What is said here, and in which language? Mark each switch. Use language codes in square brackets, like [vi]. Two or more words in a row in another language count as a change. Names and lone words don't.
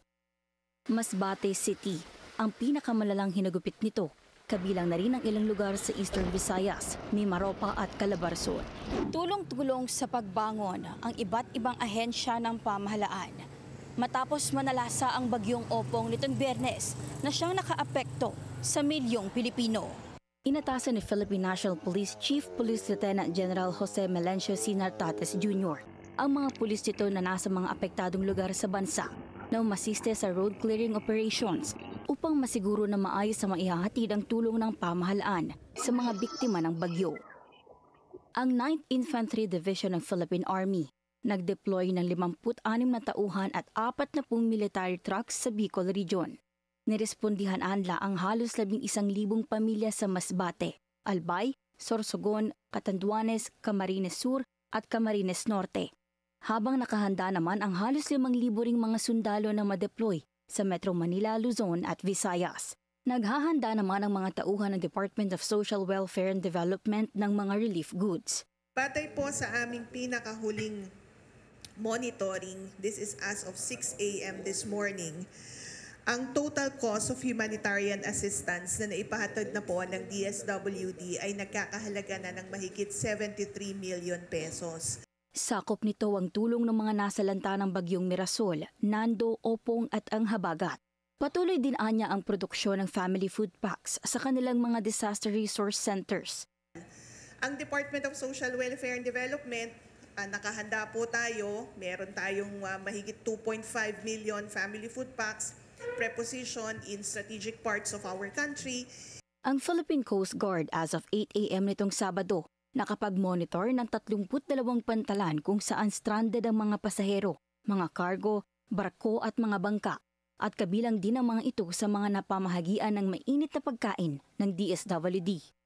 [tl] Masbate City ang pinakamalalang hinagupit nito, kabilang na rin ang ilang lugar sa Eastern Visayas, Mimaropa at Calabarzon. Tulong-tulong sa pagbangon ang iba't ibang ahensya ng pamahalaan. Matapos manalasa ang bagyong Opong nitong Biyernes na siyang nakaapekto sa milyong Pilipino. Inatasan ni Philippine National Police Chief Police Lieutenant General Jose Melencio C. Nartates Jr. ang mga pulis nito na nasa mga apektadong lugar sa bansa na umasiste sa [en] road clearing operations [tl] upang masiguro na maayos sa maihahatid ang tulong ng pamahalaan sa mga biktima ng bagyo. Ang 9th Infantry Division ng Philippine Army nag-deploy ng 56 na tauhan at 40 [en] military trucks [tl] sa Bicol Region. Nirespondihan anla ang halos 11,000 pamilya sa Masbate, Albay, Sorsogon, Catanduanes, Camarines Sur at Camarines Norte. Habang nakahanda naman ang halos 5,000 ring mga sundalo na ma-deploy sa Metro Manila, Luzon at Visayas. Naghahanda naman ang mga tauhan ng Department of Social Welfare and Development ng mga [en] relief goods. [tl] Batay po sa aming pinakahuling monitoring, [en] this is as of 6 a.m. this morning, [tl] ang [en] total cost of humanitarian assistance [tl] na naipahatid na po ng DSWD ay nagkakahalaga na ng mahigit 73 million pesos. Sakop nito ang tulong ng mga nasalanta ng bagyong Mirasol, Nando, Opong at ang Habagat. Patuloy din anya ang produksyon ng family food packs sa kanilang mga [en] disaster resource centers. [tl] Ang Department of Social Welfare and Development, nakahanda po tayo. Meron tayong mahigit [en] 2.5 million family food packs preposition in strategic parts of our country. [tl] Ang Philippine Coast Guard [en] as of 8 a.m. [tl] nitong Sabado, nakapag-monitor ng 32 pantalan kung saan stranded ang mga pasahero, mga cargo, barko at mga bangka, at kabilang din ang mga ito sa mga napamahagian ng mainit na pagkain ng DSWD.